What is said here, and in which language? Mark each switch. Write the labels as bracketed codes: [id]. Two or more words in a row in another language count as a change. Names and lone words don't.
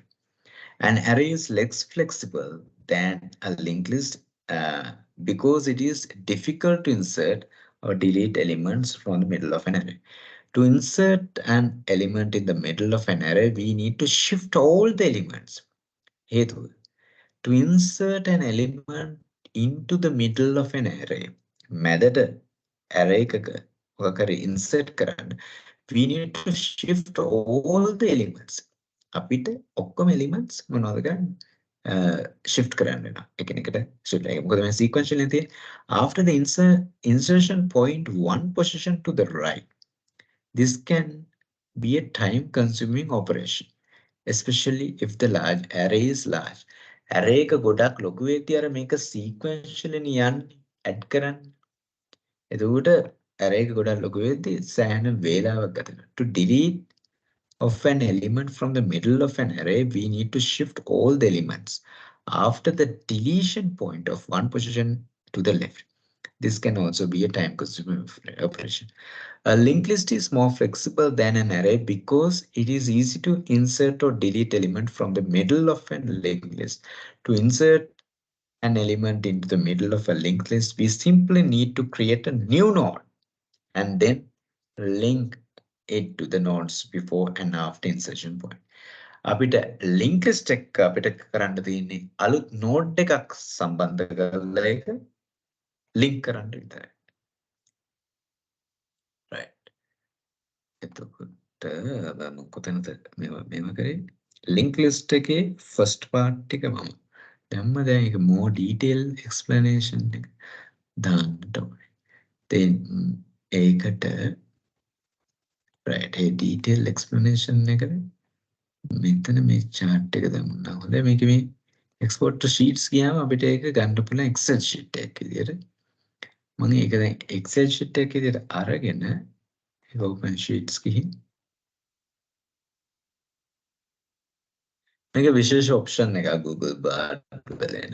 [en] An array is less flexible than a linked list because it is difficult to insert or delete elements from the middle of an array. To insert an element in the middle of an array, we need to shift all the elements. හේතුව to insert an element into the middle of an array [si] මැදට array එකක මොකක් [en] හරි insert කරන්න we need to shift all the elements [si] අපිට ඔක්කොම elements මොනවද ගන්න shift කරන්න වෙනවා එකිනෙකට shift එක මොකද මේ sequential එකේ [en] after the insertion point one position to the right this can be a time consuming operation especially if the large array is large. [si] Array එක ගොඩක් ලොකු වෙද්දී අර මේක sequentially යන්නේ add කරන්න. එතකොට array එක ගොඩක් ලොකු වෙද්දී සෑහෙන වේලාවක් ගත කරනවා. [en] To delete of an element from the middle of an array, we need to shift all the elements after the deletion point of one position to the left. This can also be a time consuming operation. A linked list is more flexible than an array because it is easy to insert or delete element from the middle of a linked list. To insert an element into the middle of a linked list, we simply need to create a new node and then link it to the nodes before and after insertion point. [si] අපිට [en] link list [si] එක අපිට කරන්න තියෙන්නේ අලුත් node එකක් සම්බන්ධ කරලා ඒක link කරන්න විතරයි. Right. එතකොට මම කොතනද මේව කරේ [en] link list [si] එකේ [en] first part [si] එක මම දැම්ම දැන් ඒක [en] more detail explanation [si] එක දාන්නට ඕනේ. then ඒකට right ඒ [en] detail explanation [si] එකට මෙතන මේ chart එක දාමුණා. හොඳයි මේක මේ [en] export to sheets [si] ගියාම අපිට ඒක ගන්න පුළුවන් [en] excel sheet [si] එකක් විදියට. මම ඒක දැන් [en] excel sheet [si] එකක් විදියට අරගෙන ඒක [en] open sheets [si] ගිහින් මේක විශේෂ ඔප්ෂන් එකක් Google බාර් වල එන.